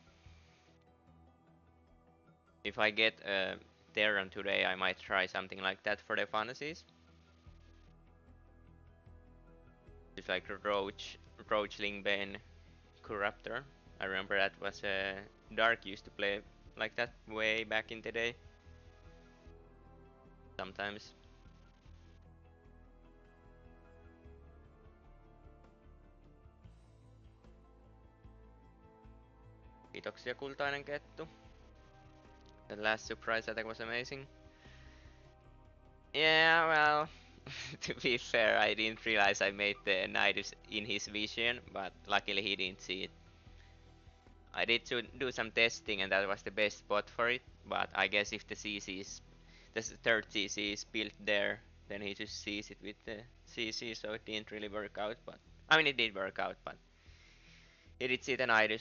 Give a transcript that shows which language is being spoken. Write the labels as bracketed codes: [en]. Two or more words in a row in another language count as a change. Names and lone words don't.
[en] If I get a Terran today, I might try something like that for the fantasies. It's like a Roach Lingbane Corruptor. I remember that was Dark used to play like that way back in the day. Sometimes. [fi] Kiitoksia kultainen kettu. [en] The last surprise attack was amazing. Yeah, well, to be fair, I didn't realize I made the Nidus in his vision, but luckily he didn't see it. I did do some testing and that was the best spot for it, but I guess if the third CC is built there, then he just sees it with the CC, so it didn't really work out, but I mean it did work out, but he did see the Nidus.